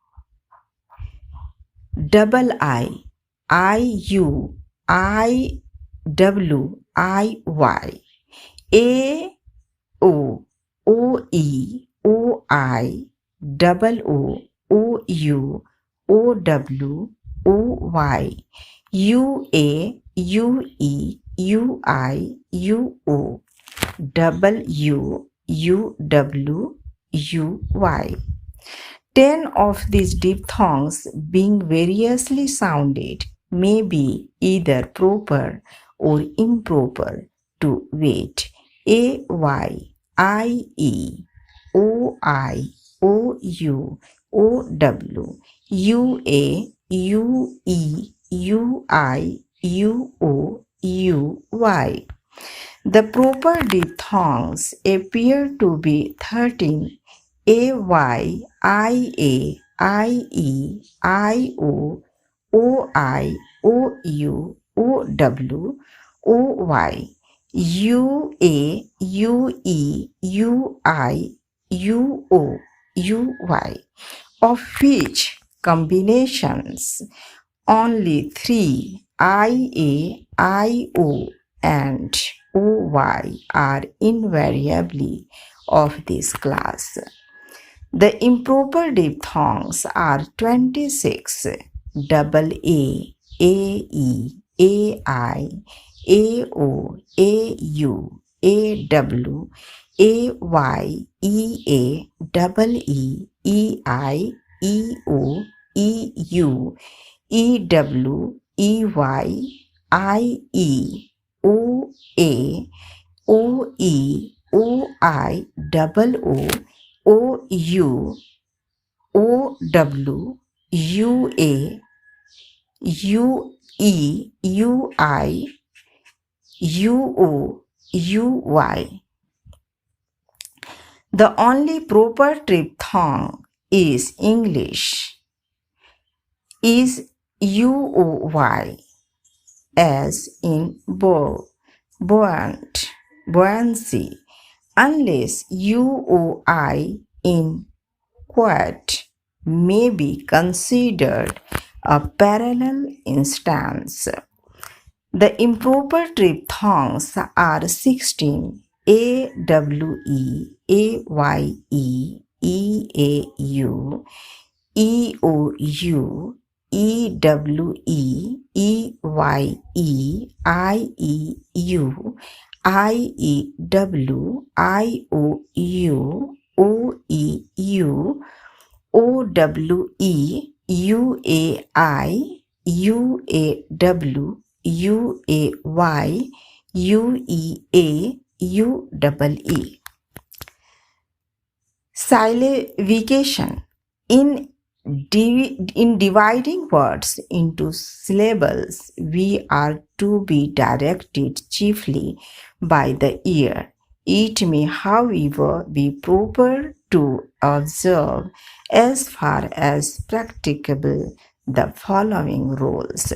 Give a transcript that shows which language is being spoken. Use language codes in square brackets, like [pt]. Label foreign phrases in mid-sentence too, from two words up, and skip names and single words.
[en] double IU, IW, IY, AO, OE, OI, double O, OU, OW, OY, UA, UE, UI, UO, W, UW, UY. 10 of these diphthongs, being variously sounded, may be either proper or improper to wait: AY, IE, OI, OU, OW, UA, UE, UI, UO, UY. The proper diphthongs appear to be 13: AY, IA, IE, IO, OI, OU, OW, OY, UA, UE, UI, UO, UY, of which combinations only three IA, IO, and OY are invariably of this class. The improper diphthongs are 26: double A, AE, AI, AO, AU, AW, AY, EA, double E, EI, EO, EU, EW, EY, IE, OA, OE, OI, double O, OU, OW, UA, UE, UI, UO, UY. The only proper diphthong is English is UOY, as in buoyant, buoyancy, unless UOI in quiet may be considered a parallel instance. The improper diphthongs are 16: AWE, AYE, EAU, EOU, EWE, EYE, IEU, IEW, IOU, OEU, OWE, UAI, UAW, UAY, UEA, UEE. Syllabification. In dividing words into syllables, we are to be directed chiefly by the ear. It may, however, be proper to observe, as far as practicable, the following rules.